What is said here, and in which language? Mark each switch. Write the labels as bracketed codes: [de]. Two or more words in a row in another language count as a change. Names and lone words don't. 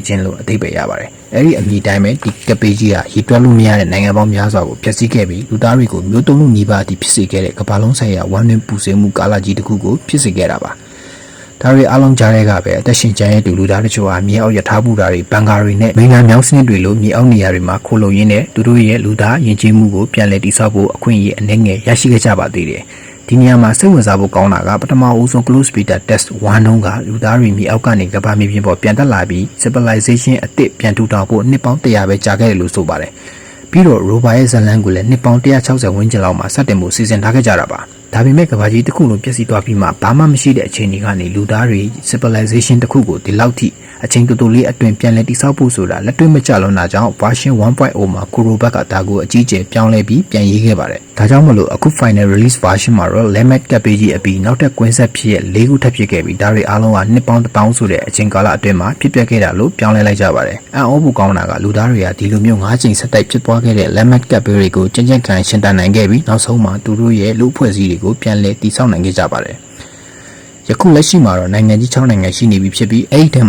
[my] ခြင်းလို့အဓိပ္ပာယ်ရပါတယ်အဲ့ဒီအမည်တိုင်းပဲဒီကပေကြီးဟာရေတွက်လို့မရတဲ့နိုင်ငံပေါင်းများစွာကိုဖျက်ဆီးခဲ့ပြီးလူသားတွေကိုမျိုးတုံးလို့နှီးပါအထိဖြစ်စေခဲ့တဲ့ကမ္ဘာလုံးဆိုင်ရာဝမ်းနည်းပူဆွေးမှုကာလကြီးတစ်ခုကိုဖြစ်စေခဲ့တာပါဒါတွေအားလုံးကြားတဲ့ကပဲအသက် ရှင်ကျန်ရဲ့လူသားတချို့ဟာမြေအောက်ယထာဘူတာတွေဘန်ကာတွေနဲ့မိန်းနာမြောင်းစနစ်တွေလိုမြေအောက်နေရာတွေမှာခိုးလုံရင်းနဲ့သူတို့ရဲ့လူသားယဉ်ကျေးမှုကိုပြန်လည်တည်ဆောက်ဖို့အခွင့်အရေးအနည်းင ယ်ရရှိခဲ့ကြပါသေးတယ်ဒီနေရာမှာစိတ်ဝင်စားဖို့ကောင်းတာကပထမအဦးဆုံး [en] close beta test 1 [my] တုန်းကလူသားတွေမြေအောက်ကနေကမ္ဘာမြေပြင် ပေါ်ပြန်တက်လာပြီး civilization အသစ်ပြန်ထူထောင်ဖို့နှစ်ပေါင်း100ပဲကြာခဲ့တယ်လို့ဆိုပါတယ်ပြီးတော့ rover ရဲ့ဇလန်းကိုလည်းနှစ်ပေါင်း160ဝန်းကျင်လောက်မှာစတင်ဖို့စီစဉ်ထားခဲ့ကြတာပါဒါပေမဲ့ကမ္ဘာကြီးတစ်ခုလုံးပြည့်စည်သွားပြီးမှဘာမှမရှိတဲ့အခြေအနေကနေလူသားတွေ civilization တစ်ခုကိုဒီလောက်ထိအချိန်တိုတိုလေးအတွင်းပြန်လည်တည်ဆောက်ဖို့ဆိုတာလက်တွေ့မကျလွန်းတာကြောင့် version 1.0 မှာ Kurobat ကဒါကိုအကြီးအကျယ်ပြောင်းလဲပြီးပြန်ရေးခဲ့ပါတယ်ဒါကြောင့်မ လို့အခု [en] final release version [my] မှာတော့ limit ကပ်ပေးကြီးအပြီးနောက်ထပ်ကွင်းဆက်ဖြစ်ရဲ့၄ခုထပ်ဖြစ်ခဲ့ပြီးဒါတွေအားလုံးကနှစ်ပေါင်း1000ဆိုတဲ့အချိန်ကာလအတွင်းမှာဖြစ်ပျက်ခဲ့တာလို့ပြောင်းလဲလိုက်ကြပါတယ်အံ့ဩဖို့ကောင်းတာကလူသားတွေကဒီလိုမျိုး၅ချိန်ဆက်တိုက်ဖြစ်သွားခဲ့တဲ့ limit ကပ်ပေးတွေကိုကြင်ကြင်ခံရှင်းတန်နိုင်ခဲ့ပြီးနောက်ဆုံးမှာသူတို့ရဲ့လူအဖွဲ့အစည်းတွေကိုပြန်လည်တည်ဆောက်နိုင်ခဲ့ကြပါတယ်ယခုလက်ရှိမှာတော့နိုင်ငံကြီး6နိုင်ငံရှိနေပြီဖြစ်ပြီးအဲ့ဒီထဲမှာ